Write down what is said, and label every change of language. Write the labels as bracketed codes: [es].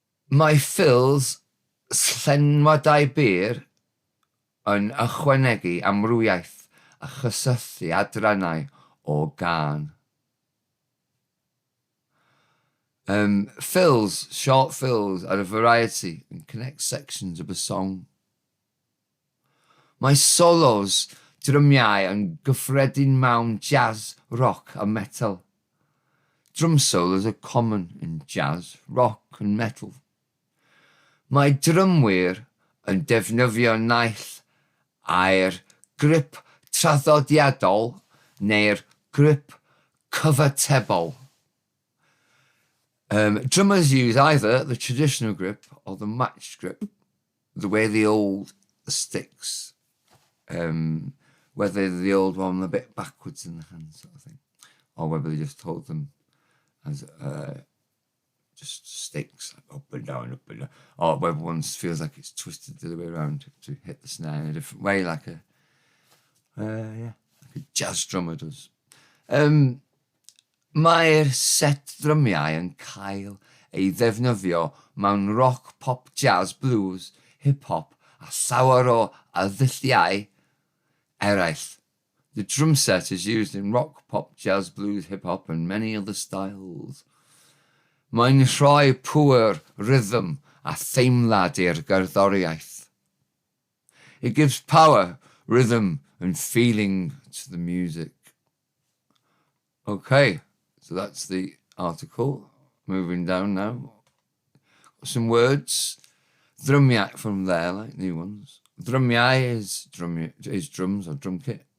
[cy] Mae fills llenwadau byr yn ychwanegu amrwywaith a chysylltu adrannau o gân. [en] Fills, short fills, are a variety and connect sections of a song. [cy] Mae solos drymiau yn gyffredin mewn jazz, rock a metal. [en] Drum solos are common in jazz, rock and metal. [cy] Mae drymwyr yn defnyddio naill a'r grip traddodiadol neu'r grip cyfatebol. [en] Drummers use either the traditional grip or the matched grip, the way the old sticks, whether the old one a bit backwards in the hand sort of thing, or whether they just hold them as just sticks up and down, or whether one feels like it's twisted the other way around to hit the snare in a different way, like a jazz drummer does. [cy] Mae'r set drymiau yn cael ei ddefnyddio mewn rock, pop, jazz, blues, hip-hop a llawer o addilliau eraill. [en] The drum set is used in rock, pop, jazz, blues, hip-hop and many other styles. [cy] Mae'n rhoi pŵer, rhythm a theimlad i'r gerddoriaeth. [en] It gives power, rhythm and feeling to the music. Okay, so that's the article. Moving down now. Some words. Drymiau from there, like new ones. Drymiau is drums or drum kit.